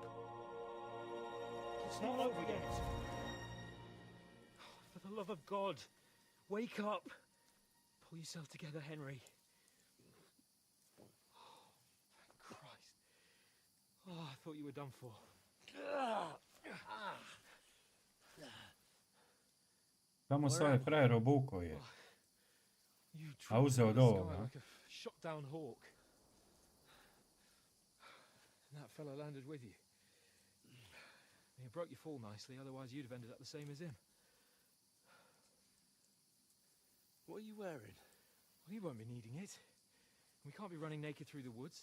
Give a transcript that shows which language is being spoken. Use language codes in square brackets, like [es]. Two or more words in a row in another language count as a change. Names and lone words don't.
[en] It's not over yet. For the love of God, wake up. Pull yourself together, Henry. Oh, thank Christ. Oh, I thought you were done for. [sr] Tamo se ovaj frajer obuko je. [en] You [sr] A uzeo od [en] trooped through the [sr] ovoga. [en] sky like a shot down hawk. And that fella landed with you. You broke your fall nicely, otherwise you'd have ended up the same as him. What are you wearing? Well, you won't be needing it. We can't be running naked through the woods.